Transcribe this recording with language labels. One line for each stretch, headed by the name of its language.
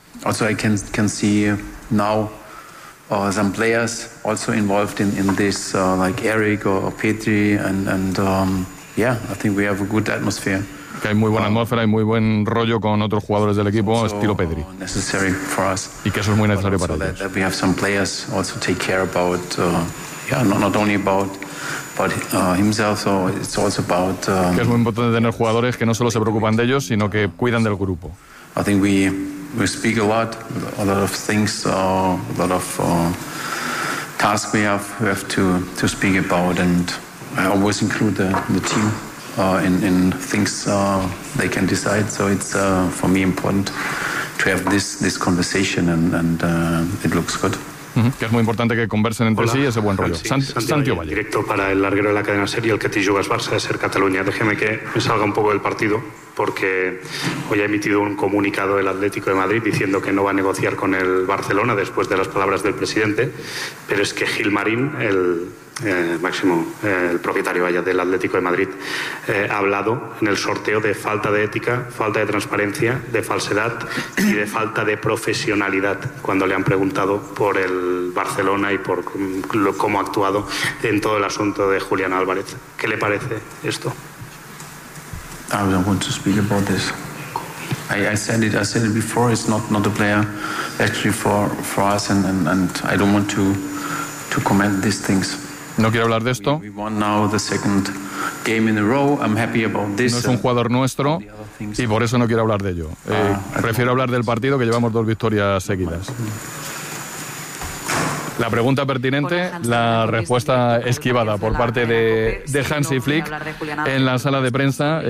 English: Also I can see now some players also involved in this like Eric or Petri and yeah, I think we have a good atmosphere.
Spanish: Que hay muy buena atmósfera y muy buen rollo con otros jugadores del equipo,
English: also
Spanish: estilo Pedri.
English: For us.
Spanish: Y que eso es muy necesario para ellos.
English: That we have some players also take care about
Spanish: que es muy importante tener jugadores que no solo se preocupan de ellos, sino que cuidan del grupo.
English: I think we speak a lot of things, a lot of tasks we have to speak about, and I always include the team in things they can decide. So it's for me important to have this conversation, and it looks good. Mm-hmm.
Spanish: Que es muy importante que conversen entre sí y ese buen rollo. Santiago Valle. Directo para el larguero de la cadena serie, el que te juegas Barça de ser Cataluña. Déjeme que me salga un poco del partido, porque hoy ha emitido un comunicado el Atlético de Madrid diciendo que no va a negociar con el Barcelona después de las palabras del presidente. Pero es que Gil Marín, el propietario vaya del Atlético de Madrid, ha hablado en el sorteo de falta de ética, falta de transparencia, de falsedad y de falta de profesionalidad cuando le han preguntado por el Barcelona y por cómo ha actuado en todo el asunto de Julián Álvarez. ¿Qué le parece esto?
English: I don't want to speak about this. I said it before. It's not a player actually for us, and I don't want to comment these things.
Spanish: No quiero hablar de esto. No es un jugador nuestro y por eso no quiero hablar de ello. Prefiero hablar del partido, que llevamos dos victorias seguidas. La pregunta pertinente, la respuesta esquivada por parte de Hansi Flick en la sala de prensa.